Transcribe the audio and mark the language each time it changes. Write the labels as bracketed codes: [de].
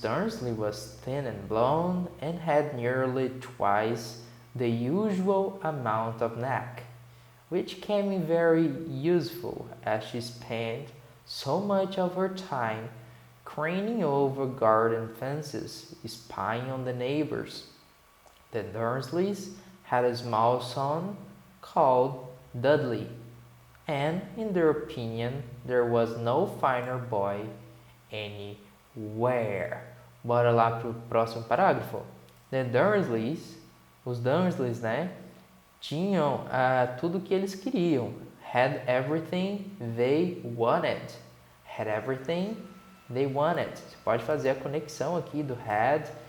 [en] Dursley was thin and blonde and had nearly twice the usual amount of neck, which came in very useful as she spent so much of her time craning over garden fences, spying on the neighbors. The Dursleys had a small son called Dudley, and in their opinion there was no finer boy anywhere. [pt] Bora lá pro próximo parágrafo. The Dursleys, os Dursleys, né, tinham tudo que eles queriam. [en] Had everything they wanted. Had everything they wanted. [pt] Você pode fazer a conexão aqui do had